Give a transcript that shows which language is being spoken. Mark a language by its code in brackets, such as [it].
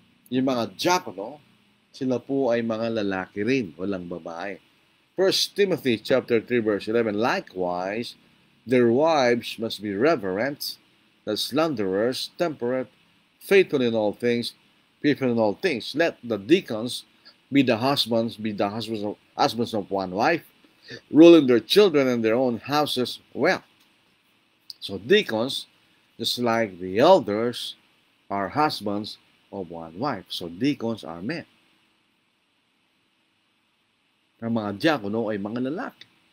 [tl] Yung mga diakono, sila po ay mga lalaki rin, walang babae. [en] 1 Timothy chapter 3 verse 11, likewise, their wives must be reverent, not slanderers, temperate, faithful in all things, faithful in all things. Let the deacons be the husbands of one wife, ruling their children and their own houses well. So deacons, just like the elders, are husbands of one wife. So deacons are men. [tl] Ang mga diakono ay mga lalaki.